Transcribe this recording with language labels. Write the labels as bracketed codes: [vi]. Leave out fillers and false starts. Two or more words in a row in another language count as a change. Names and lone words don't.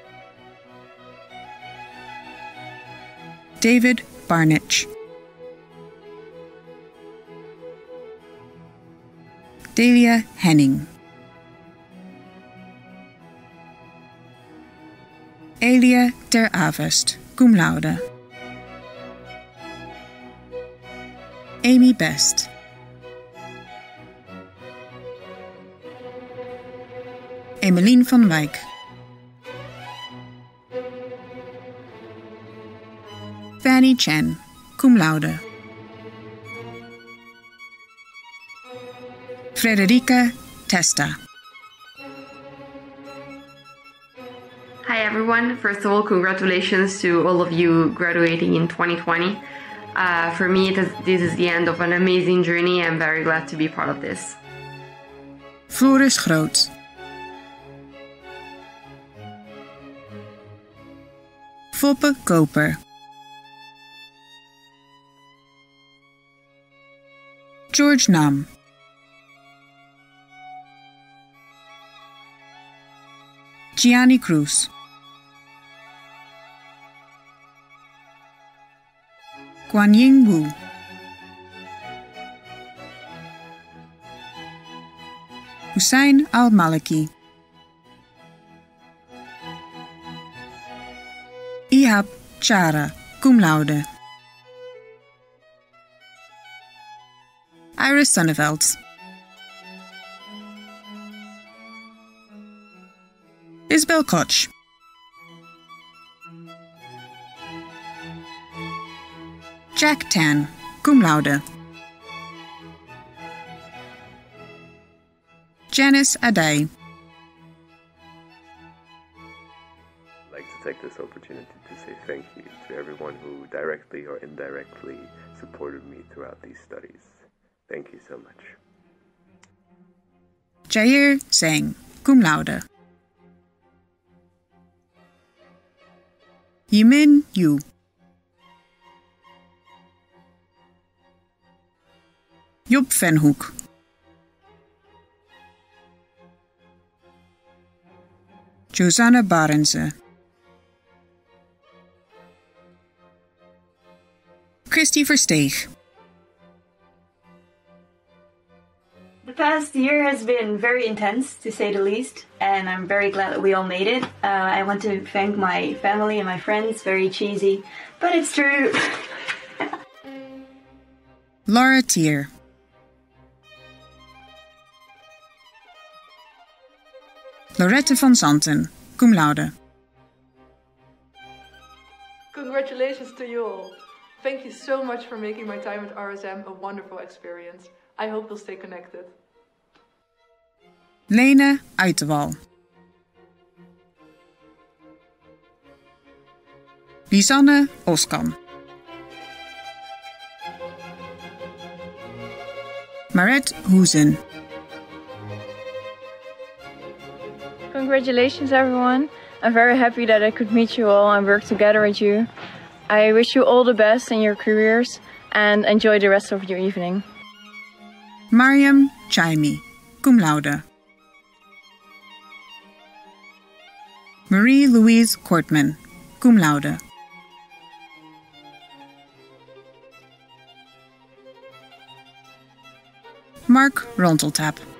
[en] David Barnich. Delia Henning. Elia ter Avest, [la] cum laude. [en] Amy Best. Emmeline van Wijk. Fanny Chen, [la] cum laude. [en] Frederica Testa. Hi everyone. First of all, congratulations to all of you graduating in 2020. For me, this is the end of an amazing journey. I'm very glad to be part of this. Floris Groot. Foppe Koper. George Nam. Gianni Cruz. Guanying Wu. Hussein Al-Maliki. Ihab Chara, [la] cum laude. [en] Iris Sonneveld. Isabel Koch. Jack Tan, [la] cum laude. [en] Janice Adai. I'd like to take this opportunity to say thank you to everyone who directly or indirectly supported me throughout these studies. Thank you so much. Jair Singh, [la] cum laude. [en] Yimin Yu. Job Venhoek. Josanna Barense. Christy Versteeg. The past year has been very intense, to say the least, and I'm very glad that we all made it. I want to thank my family and my friends, very cheesy, but it's true. Laura Tier. Lorette van Zanten, [la] cum laude. [en] Congratulations to you all. Thank you so much for making my time at RSM a wonderful experience. I hope we'll stay connected. Lene Uiterwal. Lisanne Oskam. Maret Hoezen. Congratulations everyone. I'm very happy that I could meet you all and work together with you. I wish you all the best in your careers and enjoy the rest of your evening. Mariam Chaimi, [la] cum laude. [en] Marie-Louise Kortman, [la] cum laude. [en] Mark Ronteltap.